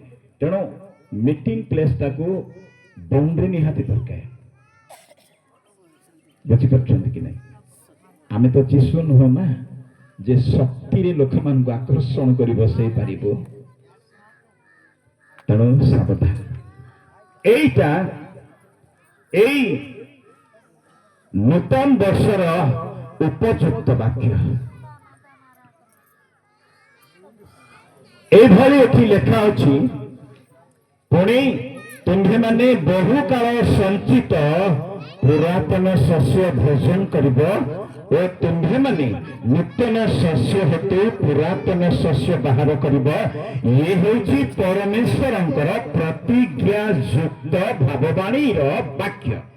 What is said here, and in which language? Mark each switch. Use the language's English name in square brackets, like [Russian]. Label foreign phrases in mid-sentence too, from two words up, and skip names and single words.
[Odia] ତେଣୁ ମିଟିଂ ପ୍ଲେସଟାକୁ ବାଉଣ୍ଡ୍ରି ନିହାତି ଦରକାର। ବୁଝିପାରୁଛନ୍ତି କି ନାହିଁ? ଆମେ ତ ଯୀଶୁ ନୁହଁ ନା ଯେ ଶକ୍ତିରେ ଲୋକମାନଙ୍କୁ ଆକର୍ଷଣ କରି ବସେଇ ପାରିବ। ତେଣୁ ସାବଧାନ। [Bangla] এইটা এই নূতন বর্ষর উপযুক্ত বাক্য। এইভাবে এটি লেখা [Odia] ଅଛି, ପୁଣି ତୁମ୍ଭେମାନେ ବହୁକାଳ ସଞ୍ଚିତ ପୁରାତନ ଶସ୍ୟ ଭୋଜନ କରିବ ଓ ତୁମ୍ଭେମାନେ ନୂତନ ଶସ୍ୟ ହେତୁ ପୁରାତନ ଶସ୍ୟ ବାହାର କରିବ। ଇଏ ହେଉଛି ପରମେଶ୍ୱରଙ୍କର ପ୍ରତିଜ୍ଞା ଯୁକ୍ତ ଭାବବାଣୀର ବାକ୍ୟ।